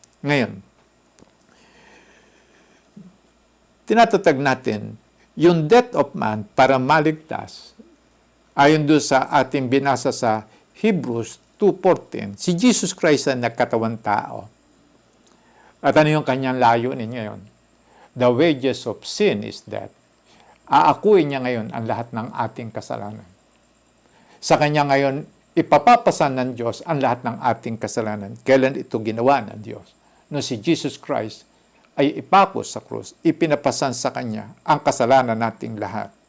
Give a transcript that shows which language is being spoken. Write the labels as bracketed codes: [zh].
[tl] Ngayon, tinatatag natin yung [en] death of man [tl] para maligtas. Ayon doon sa ating binasa sa Hebrews 2:14, si Jesus Christ ang nagkatawang tao. At ano yung kanyang layunin ngayon? [en] The wages of sin is death. [tl] Aakuin niya ngayon ang lahat ng ating kasalanan. Sa kanya ngayon, ipapapasan ng Diyos ang lahat ng ating kasalanan. Kailan ito ginawa ng Diyos? No si Jesus Christ ay ipako sa krus, ipinapasan sa kanya ang kasalanan nating lahat.